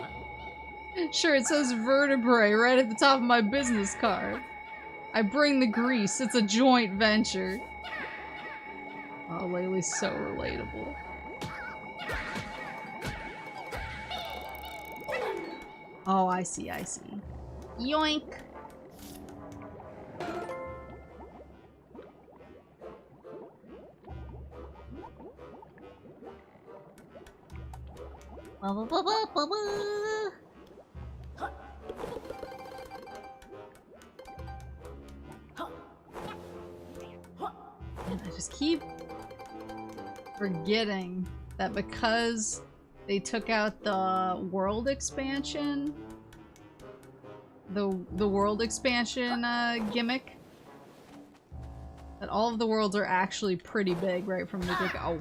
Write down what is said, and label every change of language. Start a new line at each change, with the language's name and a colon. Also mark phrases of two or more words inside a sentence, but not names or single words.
English: Sure, it says vertebrae right at the top of my business card. I bring the grease. It's a joint venture. Oh, Laylee's so relatable. Oh, I see, I see. Yoink! Ba ba ba ba ba ba. And I just keep forgetting that because they took out the world expansion, the world expansion gimmick, that all of the worlds are actually pretty big right from the get-go.